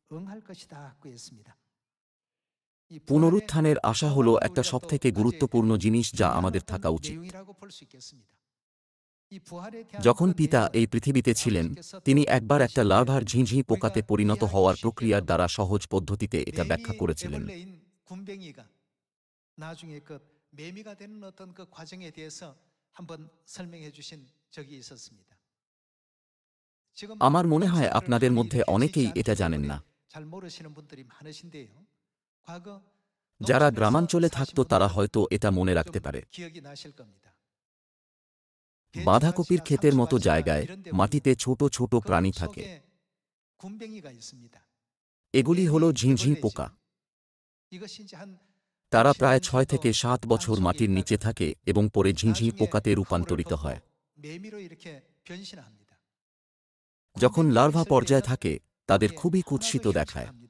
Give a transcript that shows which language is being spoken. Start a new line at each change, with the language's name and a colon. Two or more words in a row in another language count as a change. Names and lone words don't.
Bangla: পুনরুত্থানের আশা হল একটা সবথেকে গুরুত্বপূর্ণ জিনিস যা আমাদের থাকা উচিত। যখন পিতা এই পৃথিবীতে ছিলেন, তিনি একবার একটা লার্ভার ঝিঁঝি পোকাতে পরিণত হওয়ার প্রক্রিয়ার দ্বারা সহজ পদ্ধতিতে এটা ব্যাখ্যা করেছিলেন।
Korean: 군뱅이가 나중에 그 매미가 되는 어떤 그 과정에 대해서 한번 설명해 주신 적이 있었습니다.
Bangla: আমার মনে হয় আপনাদের মধ্যে অনেকেই এটা জানেন না।
Korean: 잘 모르시는 분들이 많으신데요. 과거
Bangla: যারা গ্রামাঞ্চলে থাকতো তারা হয়তো এটা মনে রাখতে পারে।
Korean: 기억이 나실 겁니다.
Bangla: বাঁধাকপির ক্ষেতের মতো জায়গায় মাটিতে ছোট ছোট প্রাণী থাকে।
Korean: 군뱅이가 있습니다.
Bangla: এগুলি হলো ঝিঁঝি পোকা। তারা প্রায় 6 থেকে 7 বছর মাটির নিচে থাকে এবং পরে ঝিঁঝি পোকাতে রূপান্তরিত হয়। যখন লার্ভা পর্যায়ে থাকে তাদের খুবই কুৎসিত দেখায়।